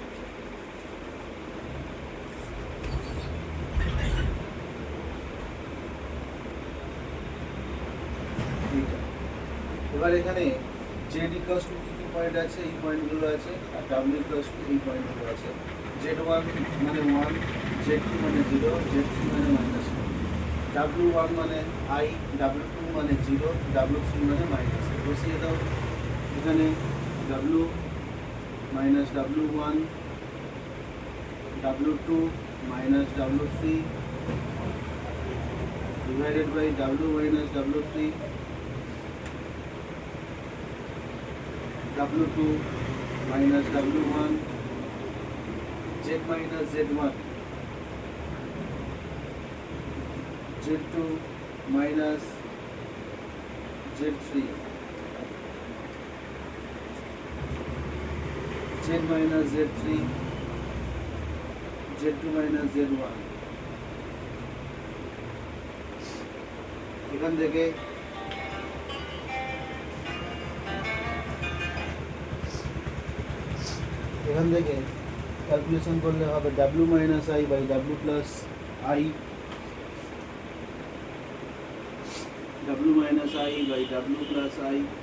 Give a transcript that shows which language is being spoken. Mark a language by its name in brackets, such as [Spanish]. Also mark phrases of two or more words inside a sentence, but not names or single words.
[Bangla] এবার এখানে [English] z equals to [Bangla] কি পয়েন্ট আছে? এই পয়েন্টগুলো আছে, আর [English] w equals to [Bangla] এই পয়েন্টগুলো আছে। z1 মানে 1, z2 মানে 0, z3 মানে -1, w1 মানে i, w2 মানে 0, w3 মানে মাইনাস। বসিয়ে দাও এখানে [English] w minus w1, w2 minus w3 divided by w minus w3, w2 minus w1, z minus z1, z2 minus z3, z minus z three, z two minus z one. [Bangla] এখান থেকে ক্যালকুলেশন করলে হবে [English] w minus i by w plus i, w minus i by w plus i.